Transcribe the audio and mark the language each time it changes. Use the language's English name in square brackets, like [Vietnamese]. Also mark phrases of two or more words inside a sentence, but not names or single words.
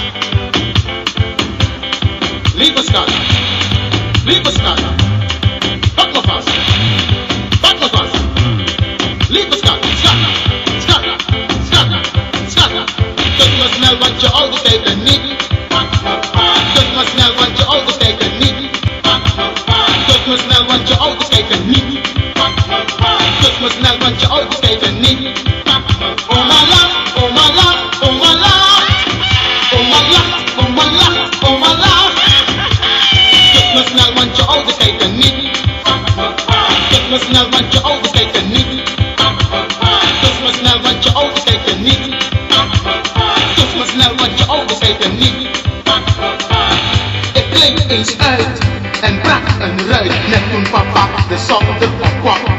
[Dutch] Lieve schat, pak me vast, lieve schat, dus me snel, want je ouders kijken niet. Dus me snel, want je ouders kijken niet. Dus me snel, want je ouders kijken niet. Dus me snel, want je ouders kijken niet. [English] Oh my love, oh my love, oh my love. Oh my love, oh my love, oh my love. [Dutch] Dus me snel, want je ouders kijken niet. Dus me snel, want je ouders kijken niet. Dus me snel, want je ouders kijken niet. Dus me snel, want je ouders kijken niet. Ik bleef eens uit en brak een ruit, net toen papa de zolderblok kwam.